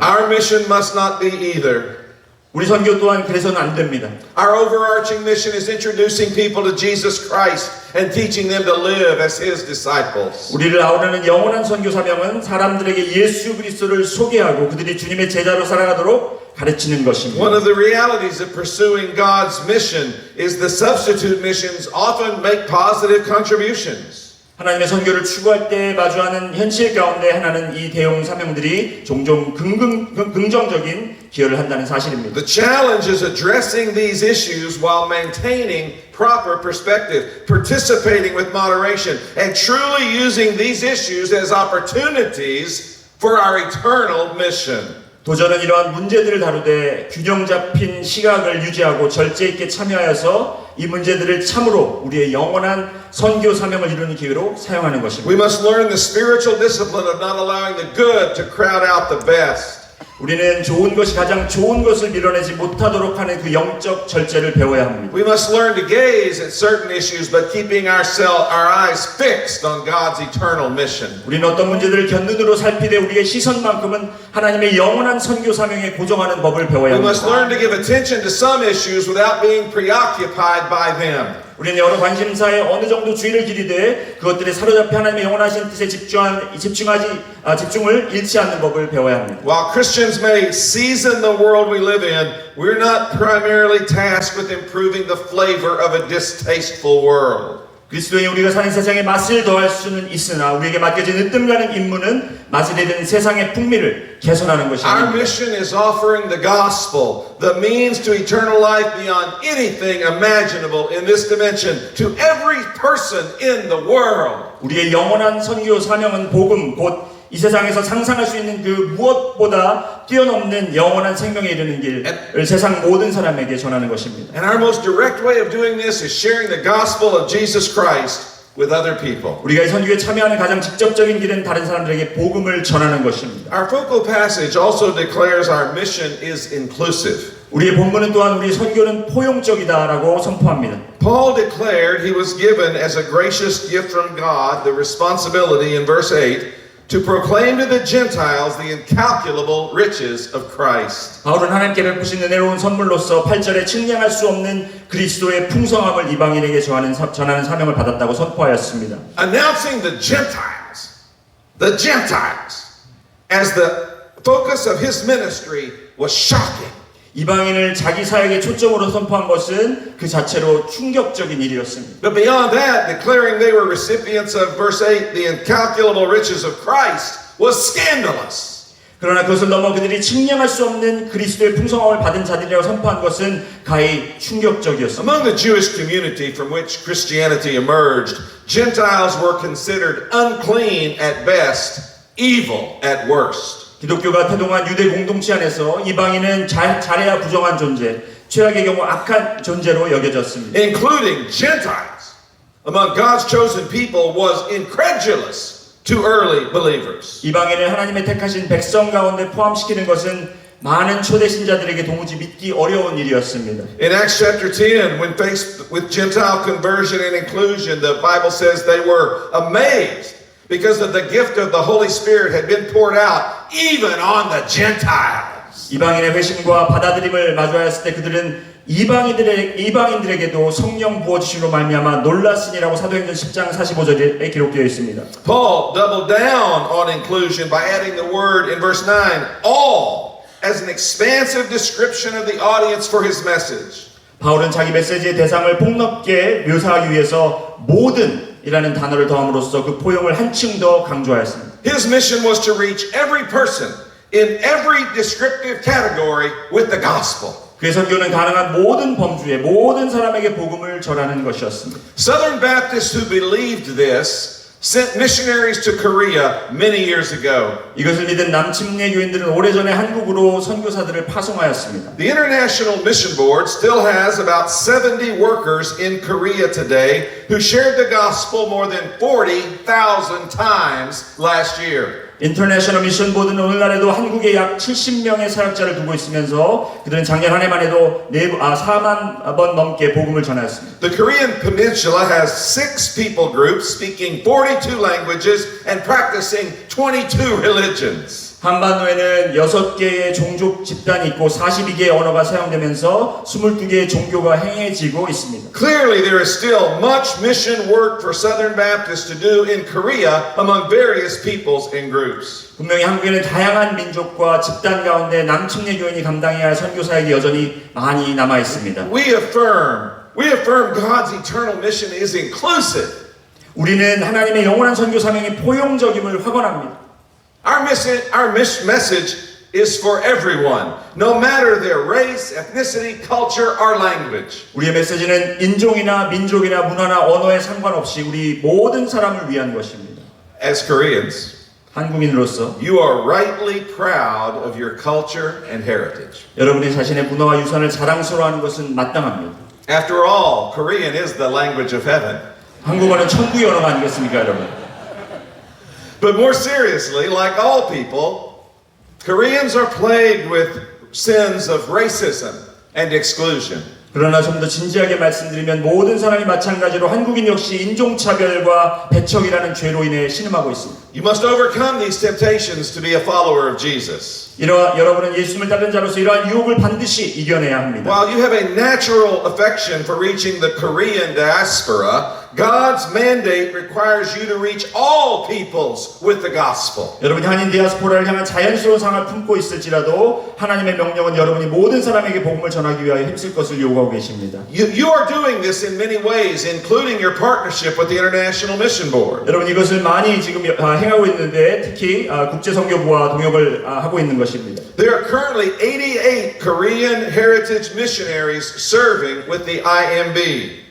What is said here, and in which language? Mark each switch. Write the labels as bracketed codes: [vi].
[en] Our mission must not be either. [ko] 우리 선교 또한 그래서는 안 됩니다. [en] Our overarching mission is introducing people to Jesus Christ and teaching them to live as His disciples. [ko] 우리를 아우르는 영원한 선교 사명은 사람들에게 예수 그리스도를 소개하고 그들이 주님의 제자로 살아가도록 가르치는 것입니다. [en] One of the realities of pursuing God's mission is the substitute missions often make positive contributions. [ko] 하나님의 선교를 추구할 때 마주하는 현실 가운데 하나는 이 대형 사명들이 종종 긍정적인 기여를 한다는 사실입니다. [en] The challenge is addressing these issues while maintaining proper perspective, participating with moderation, and truly using these issues as opportunities for our eternal mission. [ko] 도전은 이러한 문제들을 다루되 균형 잡힌 시각을 유지하고 절제 있게 참여하여서 이 문제들을 참으로 우리의 영원한 선교 사명을 이루는 기회로 사용하는 것입니다. [en] We must learn the spiritual discipline of not allowing the good to crowd out the best. [ko] 우리는 좋은 것이 가장 좋은 것을 밀어내지 못하도록 하는 그 영적 절제를 배워야 합니다. [en] We must learn to gaze at certain issues, but keeping our eyes fixed on God's eternal mission. [ko] 우리는 어떤 문제들을 견눈으로 살피되 우리의 시선만큼은 하나님의 영원한 선교 사명에 고정하는 법을 배워야 [en] We must [ko] 합니다. [en] learn to give attention to some issues without being preoccupied by them. [ko] 우리는 여러 관심사에 어느 정도 주의를 기리되 그것들에 사로잡혀 하나님의 영원하신 뜻에 집중을 잃지 않는 법을 배워야 합니다. [en] While Christians may season the world we live in, we're not primarily tasked with improving the flavor of a distasteful world. [ko] 그리스도인 우리가 사는 세상에 맛을 더할 수는 있으나 우리에게 맡겨진 으뜸가는 임무는 맛을 잃은 세상의 풍미를 개선하는 것이 [en] Our [ko] 아닙니다. [en] mission is offering the gospel, the means to eternal life beyond anything imaginable in this dimension, to every person in the world. [ko] 우리의 영원한 선교 사명은 복음 곧 이 세상에서 상상할 수 있는 그 무엇보다 뛰어넘는 영원한 생명에 이르는 길을 세상 모든 사람에게 전하는 것입니다. [en] And our most direct way of doing this is sharing the gospel of Jesus Christ with other people. [ko] 우리가 이 선교에 참여하는 가장 직접적인 길은 다른 사람들에게 복음을 전하는 것입니다. [en] Our focal passage also declares our mission is inclusive. [ko] 우리의 본문은 또한 우리 선교는 포용적이다라고 선포합니다. [en] Paul declared he was given as a gracious gift from God the responsibility in verse 8 to proclaim to the Gentiles the incalculable riches of Christ. [ko] 바울은 하나님께 베푸신 은혜로운 선물로서 8절에 측량할 수 없는 그리스도의 풍성함을 이방인에게 전하는 사명을 받았다고 선포하였습니다. [en] Announcing the Gentiles as the focus of his ministry was shocking. [ko] 이방인을 자기 사역의 초점으로 선포한 것은 그 자체로 충격적인 일이었습니다. [en] But beyond that, declaring they were recipients of verse 8, the incalculable riches of Christ, was scandalous. [ko] 그러나 그것을 넘어 그들이 측량할 수 없는 그리스도의 풍성함을 받은 자들이라고 선포한 것은 가히 충격적이었습니다. [en] Among the Jewish community from which Christianity emerged, Gentiles were considered unclean at best, evil at worst. [ko] 기독교가 태동한 유대 공동체 안에서 이방인은 잘해야 부정한 존재, 최악의 경우 악한 존재로 여겨졌습니다. [en] Including Gentiles among God's chosen people was incredulous to early believers. [ko] 이방인을 하나님의 택하신 백성 가운데 포함시키는 것은 많은 초대 신자들에게 도무지 믿기 어려운 일이었습니다. [en] In Acts chapter 10, when faced with Gentile conversion and inclusion, the Bible says they were amazed because of the gift of the Holy Spirit had been poured out even on the Gentiles. [ko] 이방인의 회심과 받아들임을 마주하였을 때 그들은 이방인들에게도 성령 부어주심으로 말미암아 놀랐으니라고 사도행전 10장 45절에 기록되어 있습니다. [en] Paul doubled down on inclusion by adding the word in verse 9, all, as an expansive description of the audience for his message. [ko] 바울은 자기 메시지의 대상을 폭넓게 묘사하기 위해서 모든이라는 단어를 더함으로써 그 포용을 한층 더 강조하였습니다. [en] His mission was to reach every person in every descriptive category with the gospel. [ko] 그의 설교는 가능한 모든 범주의 모든 사람에게 복음을 전하는 것이었습니다. [en] Southern Baptists who believed this sent missionaries to Korea many years ago. [ko] 이것을 믿은 남침례 교인들은 오래전에 한국으로 선교사들을 파송하였습니다. [en] The International Mission Board still has about 70 workers in Korea today who shared the gospel more than 40,000 times last year. [ko] 인터내셔널 미션 보드는 오늘날에도 한국에 약 70명의 사역자를 두고 있으면서 그들은 작년 한 해만 해도 4만 번 넘게 복음을 전하였습니다. [en] The Korean Peninsula has 6 people groups speaking 42 languages and practicing 22 religions. [ko] 한반도에는 6개의 종족 집단이 있고 42개의 언어가 사용되면서 22개의 종교가 행해지고 있습니다. [en] Clearly, there is still much mission work for Southern Baptists to do in Korea among various peoples and groups. [ko] 분명히 한국에는 다양한 민족과 집단 가운데 남침례 교인이 감당해야 할 선교 사역이 여전히 많이 남아 있습니다. [en] We affirm God's eternal mission is inclusive. [ko] 우리는 하나님의 영원한 선교 사명이 포용적임을 확언합니다. [en] Our message is for everyone, no matter their race, ethnicity, culture, or language. [ko] 우리의 메시지는 인종이나 민족이나 문화나 언어에 상관없이 우리 모든 사람을 위한 것입니다. [en] As Koreans, [ko] 한국인으로서 [en] you are rightly proud of your culture and heritage. [ko] 여러분이 자신의 문화와 유산을 자랑스러워하는 것은 마땅합니다. [en] After all, Korean is the language of heaven. [ko] 한국어는 천국의 언어가 아니겠습니까, 여러분? [en] But more seriously, like all people, Koreans are plagued with sins of racism and exclusion. [ko] 그러나 좀 더 진지하게 말씀드리면 모든 사람이 마찬가지로 한국인 역시 인종차별과 배척이라는 죄로 인해 신음하고 있습니다. [en] You must overcome these temptations to be a follower of Jesus. [ko] 여러분은 예수님을 따르는 자로서 이러한 유혹을 반드시 이겨내야 합니다. [en] While you have a natural affection for reaching the Korean diaspora, God's mandate requires you to reach all peoples with the gospel. [ko] 여러분이 한인 디아스포라를 향한 자연스러운 상을 품고 있을지라도 하나님의 명령은 여러분이 모든 사람에게 복음을 전하기 위하여 힘쓸 것을 요구하고 계십니다. [en] You are doing this in many ways, including your partnership with the International Mission Board. [ko] 여러분 이것을 많이 지금 행하고 있는데 특히 국제선교부와 동역을 하고 있는 것입니다. [en] There are currently 88 Korean heritage missionaries serving with the IMB.